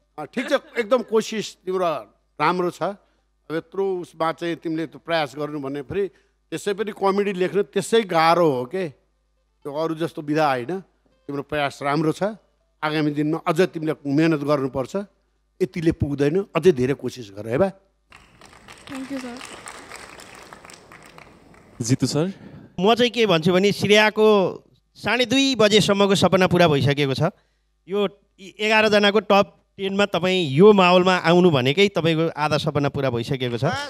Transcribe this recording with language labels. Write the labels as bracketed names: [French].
[Nepali] ठिक छ, एकदम कोसिस तिम्रो राम्रो छ। अब यत्रो उसमा चाहिँ तिमीले त्यो प्रयास गर्नु भन्ने फेरि त्यसै पनि कमेडी लेख्नु त्यसै गाह्रो हो के, त्यो अरू जस्तो विधा होइन। तिम्रो प्रयास राम्रो छ। आगामी दिनमा अझ तिमीले मेहनत गर्नुपर्छ। यतिले पुग्दैन, अझै धेरै कोसिस गर है बा। [English] Thank you sir. [Nepali] Jitu sir, म चाहिँ के भन्छु भने श्रेयाको 2:30 बजेसम्मको सपना पुरा भइसकेको छ। यो 11 जनाको टप 10 मा तपाईँ यो माहौलमा आउनु भनेकै तपाईँको आधा सपना पुरा भइसकेको छ।